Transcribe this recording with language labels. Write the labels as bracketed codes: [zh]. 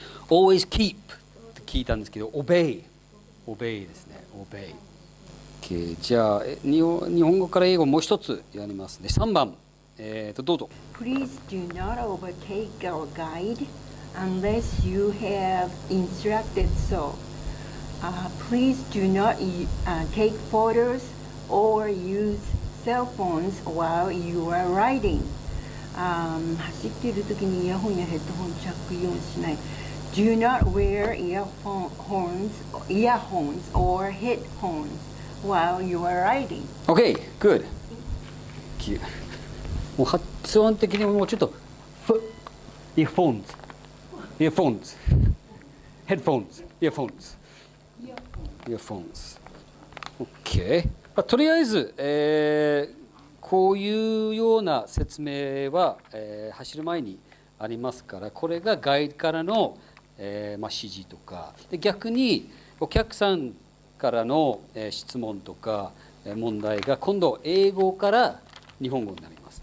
[en] always keep [ja] って聞いたんですけど、obey ですね。 [en] obey。OK。 [ja] じゃあ日本語から英語もう一つやりますね。 3番。どうぞ。 [en] Please do not overtake our guide unless you have instructed so. Please do not take photos or use cell phones while you are riding. [ja] 走っている時にイヤホンやヘッドホン着用しない。 [en] Do not wear earphones or headphones while you are riding. OK, good. [ja] もう発音的にもうちょっとイヤホンズ、ヘッドホンズ、イヤホンズ。 OK。とりあえず、こういうような説明は、走る前にありますから、これがガイドからの、指示とかで、逆にお客さんからの、質問とか問題が今度英語から日本語になります。